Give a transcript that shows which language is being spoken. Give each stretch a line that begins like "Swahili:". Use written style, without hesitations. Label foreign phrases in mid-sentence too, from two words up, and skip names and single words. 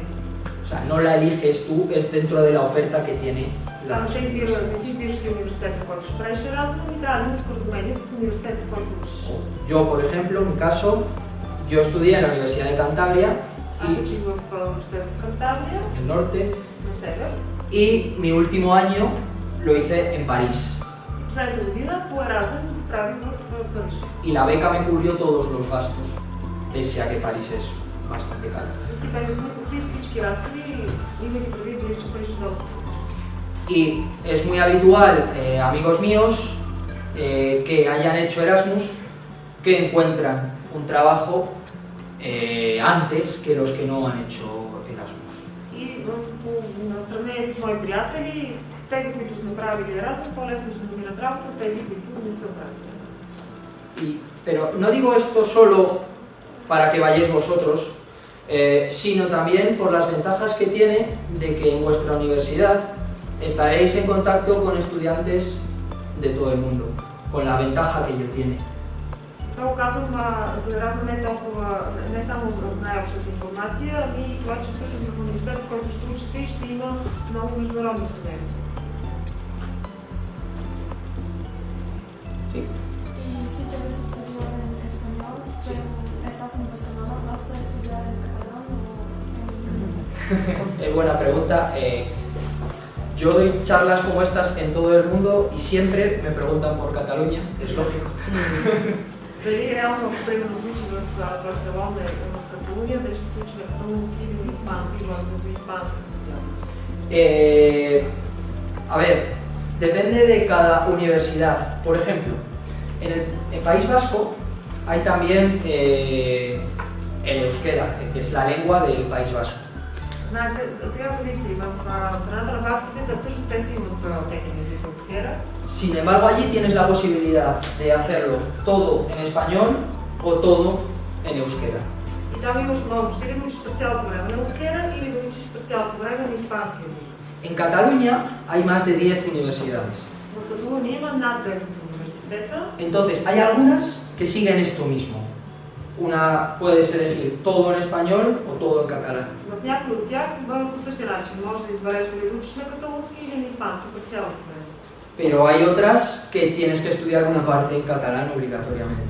Spanish: O sea, no la eliges tú, es dentro de la oferta que tiene la universidad.
Bulgarian: Не си избираш ти университета, който ще правиш Еразъм, и трябва да има споразумение с университета, който учиш.
Spanish: Yo, por ejemplo, en mi caso, yo estudié en la Universidad de Cantabria.
Bulgarian: Аз учих в университета в Кантабрия,
Spanish: el norte,
Bulgarian: на север.
Spanish: y mi último año lo hice en París.
Bulgarian: Последната година по Еразъм го правих в Париж.
Spanish: Y la beca me cubrió todos los gastos, pese a que París es bastante caro.
Bulgarian: Стипендията ми покри всички разходи и имайки предвид дори, че Париж е доста скъпо.
Spanish: Y es muy habitual, amigos míos, que hayan hecho Erasmus, que encuentran un trabajo antes que los que no han hecho Erasmus.
Bulgarian: И на сравнение с мои приятели, тези, които сме правили Еразъм, по-лесно се намират работа от тези, които не са правили Еразъм.
Spanish: Pero no digo esto solo para que vayáis vosotros, sino también por las ventajas que tiene de que en vuestra universidad estaréis en contacto con estudiantes de todo el mundo, con la ventaja que ello tiene.
Bulgarian: Това го казвам вероятно не само за най-общата информация, ами и това, че всъщност в университета, в който ще учите, ще има много международни студенти.
Spanish: Sí. Y si te ves estudiar en español, pero estás en Barcelona, ¿vas a estudiar en catalán o en español? Es buena pregunta. Yo doy charlas como estas en todo el mundo y siempre me preguntan por Cataluña, es lógico.
Bulgarian: Дали реално, ако примерно случи в Барселона и в Каталуния, дали ще се случи на каталунски или на испански, или за испански специално?
Spanish: A ver, depende de cada universidad. Por ejemplo, en el País Vasco hay también el euskera, que es la lengua del País Vasco.
Bulgarian: Знаете, сега зависи. В страната на баските също те си имат техния език euskera.
Spanish: Sin embargo, allí tienes la posibilidad de hacerlo todo en español o todo en euskera.
Bulgarian: И там имаш много. Ще да учиш през цялото време на euskera или да учиш през цялото време на испански език.
Spanish: En Cataluña hay más de 10 universidades.
Bulgarian: В Каталуния има над 10 университета.
Spanish: Entonces, hay algunas que siguen esto mismo. Una puedes elegir todo en español o todo en catalán.
Bulgarian: В някои от тях по същия начин може да избереш дали да учиш на каталунски или на испански през цялото време.
Spanish: Pero hay otras que tienes que estudiar una parte en catalán obligatoriamente.